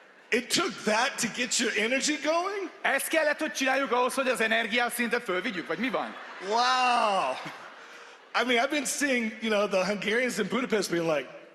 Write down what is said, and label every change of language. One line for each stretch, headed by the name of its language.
English: It took that to get your energy going?
Hungarian: Ezt kellett, hogy csináljuk ahhoz, hogy az energiaszintet fölvigyük, vagy mi van?
English: Wow. I mean, I've been seeing, the Hungarians in Budapest being like,